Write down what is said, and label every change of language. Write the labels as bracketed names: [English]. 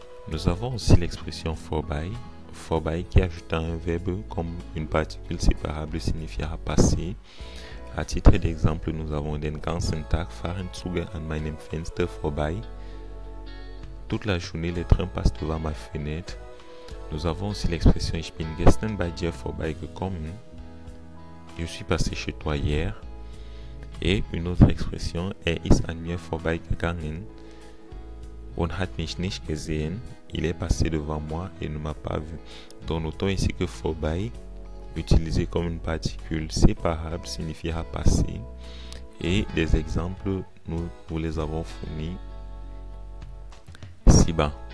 [French] Nous avons aussi l'expression vorbei. Vorbei qui ajoute un verbe comme une particule séparable signifiera passer. À titre d'exemple, nous avons [German] den ganzen Tag fahren Züge an meinem Fenster vorbei. [French] Toute la journée, les trains passent devant ma fenêtre. Nous avons aussi l'expression [German] Ich bin gestern bei dir vorbeigekommen. [French] Je suis passé chez toi hier. Et une autre expression, [German] ist an mir vorbeigegangen und hat mich nicht gesehen. [French] Il est passé devant moi et ne m'a pas vu. Donc notons ici que vorbei, utilisé comme une particule séparable, signifiera passer. Et des exemples, nous vous les avons fournis ci-bas.